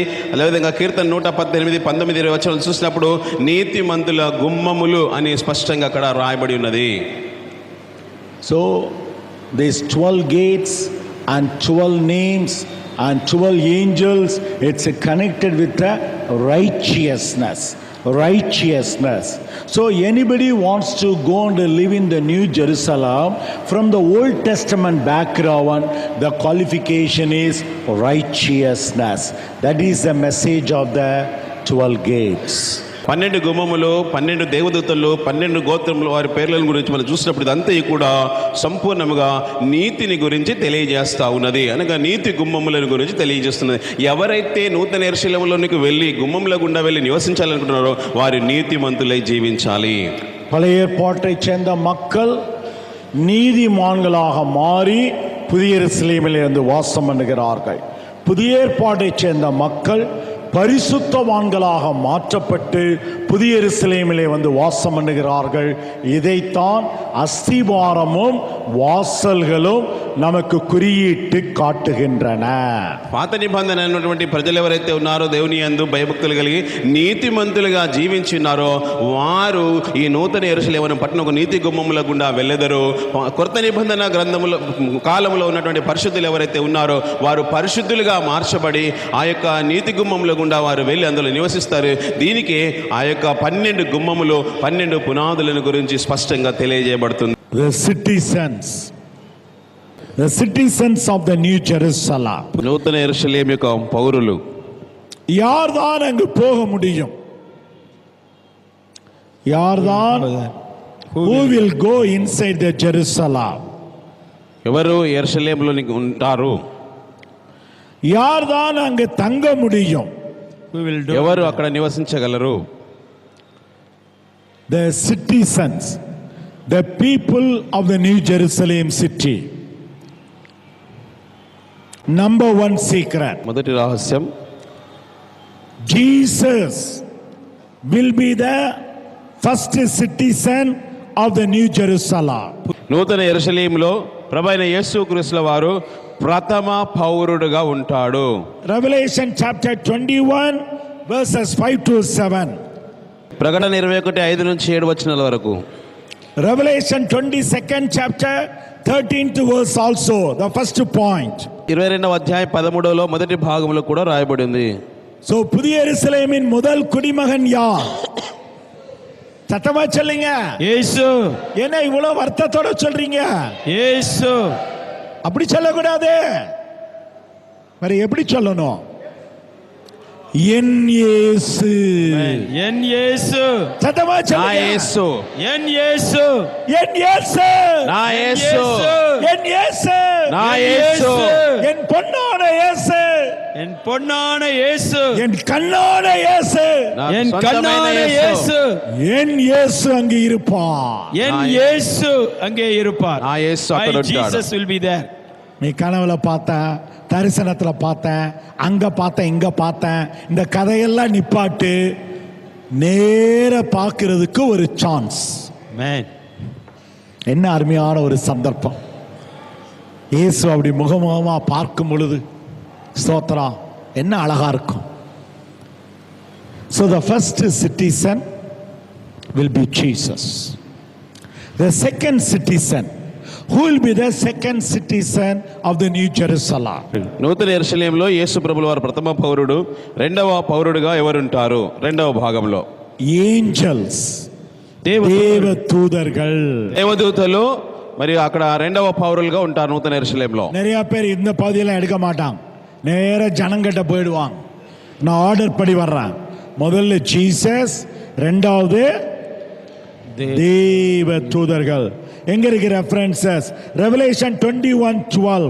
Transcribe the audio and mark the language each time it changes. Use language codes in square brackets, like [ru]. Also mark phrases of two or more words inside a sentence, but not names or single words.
[te] అదేవిధంగా కీర్తన 118, 19, 20 వచనాలు చూసినప్పుడు నీతిమంతుల గుమ్మములు అని స్పష్టంగా అక్కడ రాయబడి ఉన్నది. [en] సో these 12 gates and 12 names and 12 angels, it's connected with the righteousness. So anybody wants to go and live in the New Jerusalem from the Old Testament background, the qualification is righteousness. That is the message of the 12 gates. [te] 12 గుమ్మములు, 12 దేవదూతలు, 12 గోత్రములు, వారి పేర్లను గురించి మనం చూసినప్పుడు ఇదంతా కూడా సంపూర్ణముగా నీతిని గురించి తెలియజేస్తా ఉన్నది. అనగా నీతి గుమ్మములను గురించి తెలియజేస్తున్నది. ఎవరైతే నూతన యెరూషలేములోనికి వెళ్ళి గుమ్మముల గుండా వెళ్ళి నివసించాలనుకుంటున్నారో వారి నీతిమంతులై జీవించాలి. [ta] பழைய ஏற்பாட்டை சேர்ந்த மக்கள் நீதிமான்களாக மாறி புதிய எருசலேமில் இருந்து வாசம் பண்ணுகிறார்கள். புதிய ஏற்பாட்டை சேர்ந்த மக்கள் பரிசுத்தவான்களாக மாற்றப்பட்டு புதிய எருசலேமிலே வந்து வாசம் பண்ணுகிறார்கள். இதைத்தான் அஸ்திபாரமும் வாசல்களும் நமக்கு குறியிட்டு కాటుகின்றன. [te] పాత నిబంధన అయినటువంటి ప్రజలు ఎవరైతే ఉన్నారో దేవుని యందు భయభక్తులు కలిగి నీతిమంతులుగా జీవించున్నారో వారు ఈ నూతన యెరూషలేము పట్టణపు నీతి గుమ్మముల గుండా వెళ్ళెదరు. కొత్త నిబంధన గ్రంథముల కాలంలో ఉన్నటువంటి పరిశుద్ధులు ఎవరైతే ఉన్నారో వారు పరిశుద్ధులుగా మార్చబడి ఆ యొక్క నీతి గుమ్మముల గుండా వారు వెళ్ళి అందులో నివసిస్తారు. దీనికి ఆ యొక్క 12 గుమ్మములు, 12 పునాదులను గురించి స్పష్టంగా తెలియజేయబడుతుంది. [en] The citizens of the New Jerusalem, [te] నూతన యెరూషలేము యొక్క పౌరులు. [ta] யார்தான் அங்கு போக முடியும்? யார்தான் [en] who will go inside the Jerusalem? [te] ఎవరు యెరూషలేములోనికి ఉంటారు? [ta] யார்தான் அங்கு தங்க முடியும்? [te] ఎవరు అక్కడ నివసించగలరు? [en] The citizens, the people of the New Jerusalem city. Number one secret, [te] మొదటి రహస్యం, [en] Jesus will be the first citizen of the New Jerusalem. [te] నూతన యెరూషలేములో ప్రభువైన యేసుక్రీస్తు వారు ప్రథమ పౌరుడుగా ఉంటాడు. [en] Revelation chapter 21 verses 5 to 7. [te] ప్రకటన 21:5 నుంచి 7 వచనాల వరకు. [en] Revelation 22nd chapter 13th verse also, the first point. [te] 22వ అధ్యాయం 13లో మొదటి భాగంలో కూడా రాయబడి ఉంది. [ta] So புதிய எருசலேமின் முதல் குடிமகன் யார்? சத்தமா சொல்லுங்க. இயேசு. என்ன இவ்வளவு வருத்தத்தோட சொல்றீங்க? இயேசு. அப்படி சொல்லக்கூடாது. வேற எப்படி சொல்லணும்? என் இயேசு. என் இயேசு. சத்தமா சொல்லுங்க. [te] నా యేసు. [ta] என் இயேசு. என் இயேசு. [te] నా యేసు. [ta] என் இயேசு. [te] నా యేసు. [ta] என் பொன்னான இயேசு. என் பொன்னான இயேசு. என் கண்ணான இயேசு. என் கண்ணான இயேசு. என் இயேசு அங்கே இருப்பார். என் இயேசு அங்கே இருப்பார். [te] నా యేసు అక్కడ ఉంటాడు. [en] Jesus will be there. [ta] நீ கனவுல பார்த்தேன், தரிசனத்தில் பார்த்தேன், அங்கே பார்த்தேன், இங்கே பார்த்தேன், இந்த கதையெல்லாம் நிப்பாட்டு. நேர பார்க்கிறதுக்கு ஒரு சான்ஸ். [en] Amen. [ta] என்ன அருமையான ஒரு சந்தர்ப்பம். இயேசு அப்படி முகமுகமா பார்க்கும் பொழுது ஸ்தோத்திரம் என்ன அழகா இருக்கும். [en] So the first citizen will be Jesus. The second citizen, who will be the second citizen of the New Jerusalem? [te] నూతన యెరూషలేములో యేసు ప్రభుల వారు ప్రథమ పౌరుడు, రెండవ పౌరుడుగా ఎవరుంటారు? రెండవ భాగంలో [en] Angels, தேவதூதர்கள். [te] దేవదూతలు మరియు అక్కడ రెండవ పౌరులుగా ఉంటారు నూతన యెరూషలేములో. [ta] நிறைய பேர் இந்த பகுதியெல்லாம் எடுக்க மாட்டாங்க, நேர ஜனங்கிட்ட போயிடுவாங்க. நான் ஆர்டர் படி வர்றேன். முதல்ல ஜீசஸ், ரெண்டாவது தேவ தூதர்கள். எங்க இருக்கு ரெஃபரன்சஸ்? ரெவலேஷன் 21:12,